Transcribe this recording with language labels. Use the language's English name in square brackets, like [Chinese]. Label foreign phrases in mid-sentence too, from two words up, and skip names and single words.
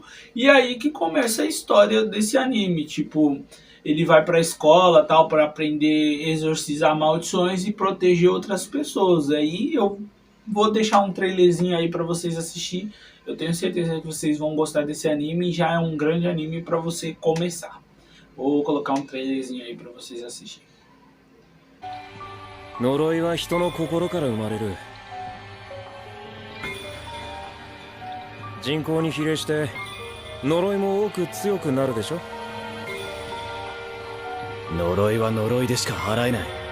[Portuguese] E aí que começa a história desse anime. Tipo, ele vai para a escola tal para aprender a exorcizar maldições e proteger outras pessoas. Aí eu vou deixar um trailerzinho aí pra vocês assistir. Eu tenho certeza que vocês vão gostar desse anime. Já é um grande anime pra você começar. Vou colocar um trailerzinho aí pra vocês assistirem. [Japanese] 呪いは人の心から生まれる。人口に比例して呪いも多く強くなるでしょ。呪いは呪いでしか払えない。